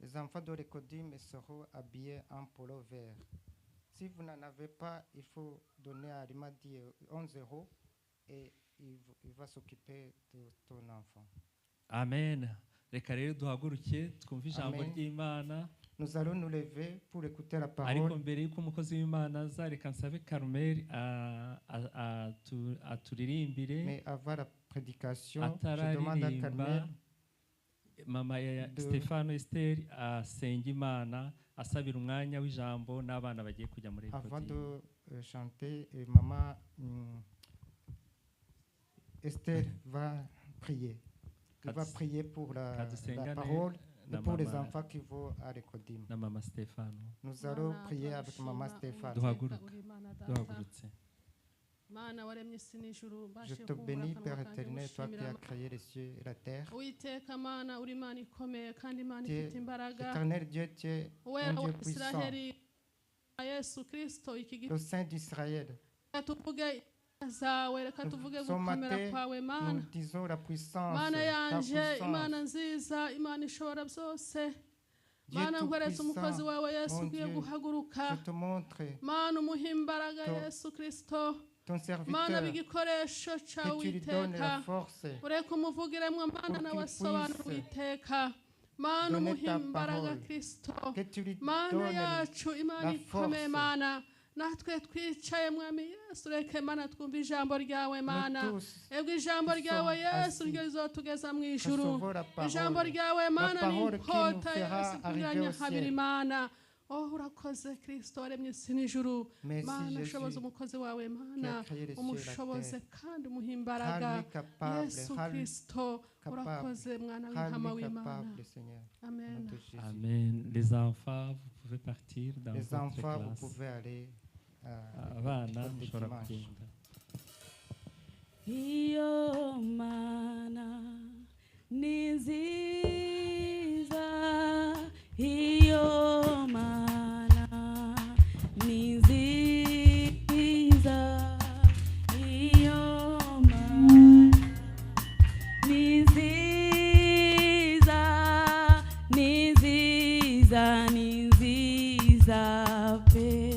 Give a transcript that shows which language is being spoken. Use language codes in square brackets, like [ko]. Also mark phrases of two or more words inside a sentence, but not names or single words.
[fr] Les enfants de Récodim seront habillés en polo vert. Si vous n'en avez pas, il faut donner à Arimadi 11 € et il va s'occuper de ton enfant. [rw] amen. Reka rero duhaguruke twumve ijambo Amen. ry'Imana. [fr] Nous allons nous lever pour écouter la [rw] Ariko [fr] parole. [rw] mbere y'uko umukozi w'Imana aza, reka nsabe Carmel aturirimbire. [fr] Mais avant la prédication, je demande à Carmel [rw] atararirimba mama ya [fr] de- [rw] Stefano Esther asenga Imana asabira umwanya w'ijambo n'abana bagiye kujya muri [fr] avant Récodim. de chanter, maman Esther va prier. Elle va prier pour la [rw] Kadusengane [fr] parole et [rw] na [fr] pour les [rw] mama- [fr] enfants qui vont à Récodim. [rw] na mama Stefano. [fr] Nous allons prier avec maman Stéphane. [rw] Duhaguruke duhagurutse. Mana waremye isi n'ijuru [fr] Je [rw] mbashe [fr] te [rw] kumvura [fr] bénis, [rw] akanwa [fr] Père [rw] kanjye [fr] éternel, toi qui [rw] gushimira [fr] as créé les cieux et la terre. [rw] Uwiteka Mana uri Imana ikomeye kandi Imana [fr] Tu es [rw] ifite imbaraga [fr] éternel Dieu, tu es [rw] wera [fr] un [rw] wa [fr] Dieu puissant, [rw] Isiraheli Yesu Kristo iki [fr] le Saint d'Israël. [rw] reka tuvuge zawe reka tuvuge [fr] Ce [rw] gukomera [fr] matin, [rw] kwawe Mana [fr] nous disons la puissance, [rw] Mana [fr] ta [rw] yanje Imana [fr] puissance. [rw] nziza Imana ishobora byose [fr] Dieu [rw] Mana nkweretse umukozi [fr] tout-puissant, [rw] wawe Yesu [fr] mon [rw] ugiye [fr] Dieu, [rw] guhaguruka [fr] je te montre [rw] Mana umuha imbaraga [fr] Ton- [rw] Yesu Kristo [fr] ton [rw] Mana [fr] serviteur, [rw] b'igikoresho cyawe [fr] que tu lui donnes [rw] Uwiteka [fr] la force. [rw] ureka umuvugiremo Mana [fr] Pour [rw] nawe [fr] qu'il [rw] asobanura [fr] puisse [rw] Uwiteka Mana [fr] donner [rw] umuha [fr] ta [rw] imbaraga [fr] parole. [rw] Kristo [fr] Que tu lui [rw] Mana [fr] donnes [rw] yacu Imana [fr] la [rw] ikomeye [fr] force. [rw] Mana natwe twicaye mwami Yesu reke Mana twumve ijambo ryawe Mana [fr] nous tous [rw] ebwe ijambo [fr] qui [rw] ryawe [fr] sommes [rw] Yesu [fr] assis, [rw] ryo rizotugeza mu ijuru [fr] recevons la [rw] ijambo [fr] parole. [rw] ryawe Mana ni [fr] parole qui nous [rw] inkota [fr] fera [rw] Yesu [fr] arriver [rw] kunyuranya [fr] au [rw] habiri [fr] ciel. [rw] Mana oh urakoze Kristo waremye isi n'ijuru [fr] Merci [rw] Mana [fr] Jésus [rw] shoboza umukozi wawe [fr] qui [rw] Mana [fr] a créé les cieux et la [rw] umushoboze [fr] terre. [rw] kandi umuha imbaraga [fr] Rends-lui capable, [rw] Yesu [fr] rends-lui [rw] Kristo [fr] capable, [rw] urakoze mwana w'intama [fr] rends-lui [rw] w'Imana [fr] capable, Seigneur. Au nom [rw] amen [fr] de Jésus. Amen. Les enfants, vous pouvez partir dans Les votre enfants, vous classe. pouvez aller [rw] Abana [fr] l'école de [rw] mushobora [fr] dimanche. [rw] kugenda. Iyo mana ni nziza, iyo mana ni nziza, iyo mana ni nziza, ni nziza, ni nziza pe.